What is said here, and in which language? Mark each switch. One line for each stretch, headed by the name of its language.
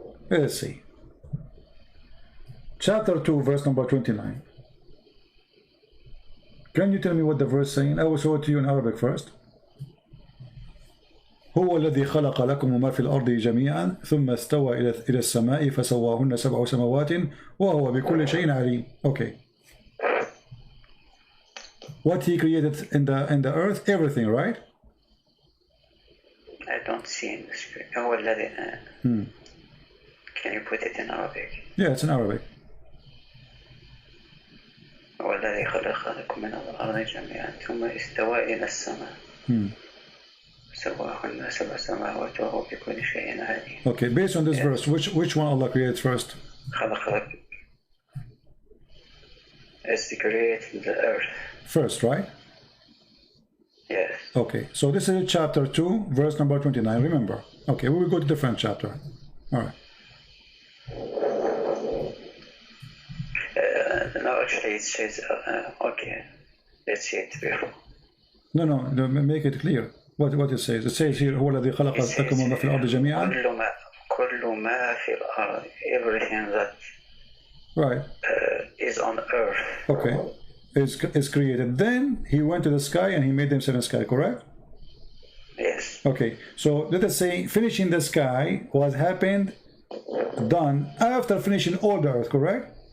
English: Let's see. Chapter 2, verse number 29. Can you tell me what the verse saying? I will show it to you in Arabic first.
Arabic: هو الذي خلق لكم ما في الأرض جميعا ثم استوى إلى السماء فسواهن سبع سماوات وهو بكل شيء عليم.
English: Okay. What he created in the earth, everything, right? I don't see in the screen.
Arabic: هو الذي.
English: Can you put it in Arabic? Yeah, it's in Arabic.
Arabic: هو الذي خلق لكم من الأرض جميعا ثم استوى إلى السماء. سواهن سبع سماوات وهو بكل شيء عليم.
English: Okay, based on this verse, which one Allah created first?
Arabic: خلق لك.
English: It's to create the earth. First, right? Yes. Okay, so this is chapter 2, verse number 29. Remember. Okay, we will go to different chapter. All right. No, actually it says, okay, let's see it before. No, make it clear. What it says? It says here,
Arabic: هو الذي خلق لكم ما في الأرض جميعا. كل ما في الأرض,
English: everything that right is on earth. Okay, is created. Then he went to the sky and he made them seven sky. Correct? Yes. Okay, so let us say finishing the sky was happened, done after finishing all the earth. Correct?